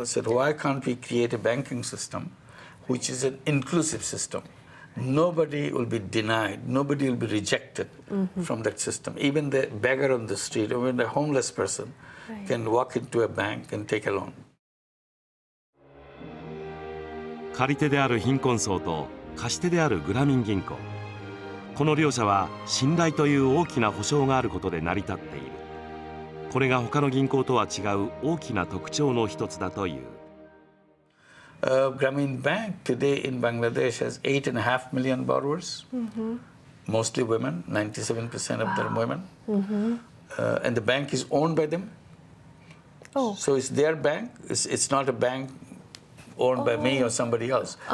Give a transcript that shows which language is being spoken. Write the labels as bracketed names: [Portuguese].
[English] I said, why can't we create a banking system which is an inclusive system? Nobody will be denied, nobody will be rejected from that system. Even the beggar on the street, even the homeless person can walk into a bank and take a loan. [Japanese] 借り手である貧困層と貸し手であるグラミン銀行、この両者は信頼という大きな保証があることで成り立っている。これが他の銀行とは違う大きな特徴の一つだという。 [English] Grameen Bank today in Bangladesh has 8.5 million borrowers, mostly women, 97% of them women. And the bank is owned by them. So it's their bank. It's not a bank owned by me or somebody else.